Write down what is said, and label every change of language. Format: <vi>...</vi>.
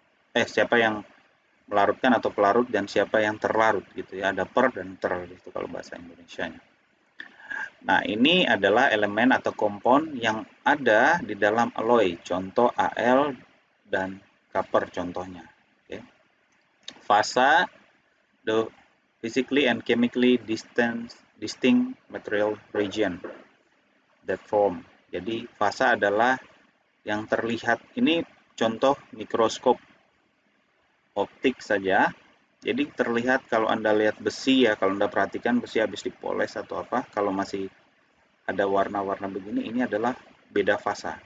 <id>Siapa yang melarutkan atau pelarut dan siapa yang terlarut gitu ya. Ada per dan ter gitu kalau bahasa Indonesianya. Nah, ini adalah elemen atau kompon yang ada di dalam alloy. Contoh Al dan copper contohnya.</id> <en>Okay. Fasa, the physically and chemically distinct material region that form.</en> <id>Jadi fasa adalah yang terlihat. Ini contoh mikroskop optik saja. Jadi terlihat kalau Anda lihat besi ya, kalau Anda perhatikan besi habis dipoles atau apa, kalau masih ada warna-warna begini, ini adalah beda fasa.</id>